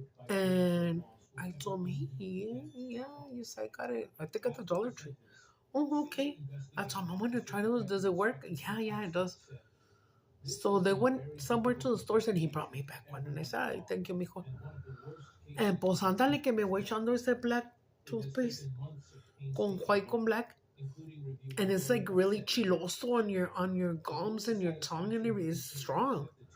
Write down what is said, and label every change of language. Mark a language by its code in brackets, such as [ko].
[en] And I told him, yeah, yes, I got it. I think at the Dollar Tree. Oh, okay. I told him, I'm going to try those. Does it work? Yeah, it does. So they went somewhere to the stores and he brought me back one. And I said, ay, thank you, mijo. [es] And pues ándale que me voy echando ese black toothpaste con white con black. [en] And it's like really chiloso on your gums and your tongue and everything. It's strong.